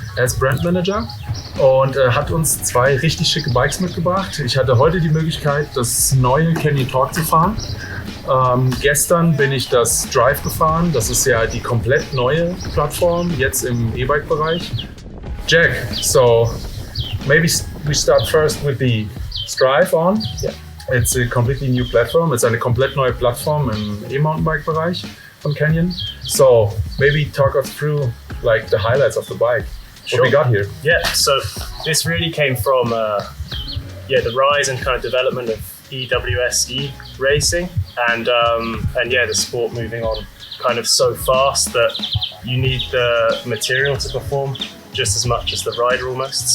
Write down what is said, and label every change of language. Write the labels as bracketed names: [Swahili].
[German] Er ist Brandmanager und hat uns zwei richtig schicke Bikes mitgebracht. Ich hatte heute die Möglichkeit, das neue Canyon Talk zu fahren. Gestern bin ich das Drive gefahren. Das ist ja die komplett neue Plattform, jetzt im E-Bike-Bereich. [English] Jack, so maybe we start first with the Drive on. Yeah. It's a completely new platform. [German] It's eine komplett neue Plattform im E-Mountainbike-Bereich von Canyon. [English] So maybe talk us through like the highlights of the bike. Sure. What we got here? Yeah, so this really came from the rise and kind of development of EWSE racing, and the sport moving on kind of so fast that you need the material to perform just as much as the rider almost.